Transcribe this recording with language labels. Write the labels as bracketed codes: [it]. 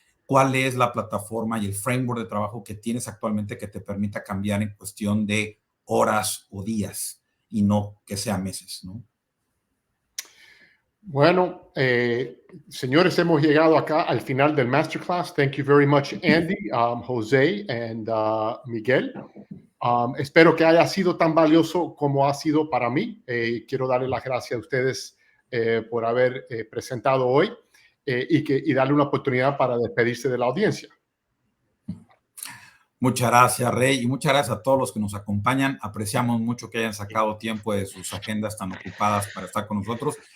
[es] ¿Cuál es la plataforma y el framework de trabajo que tienes actualmente que te permita cambiar en cuestión de horas o días y no que sea meses, ¿no? Bueno, señores, hemos llegado acá al final del masterclass. [en] Thank you very much, Andy, Jose, and Miguel. [es] Espero que haya sido tan valioso como ha sido para mí. Quiero darle las gracias a ustedes por haber presentado hoy y darle una oportunidad para despedirse de la audiencia. Muchas gracias, Rey, y muchas gracias a todos los que nos acompañan. Apreciamos mucho que hayan sacado tiempo de sus agendas tan ocupadas para estar con nosotros.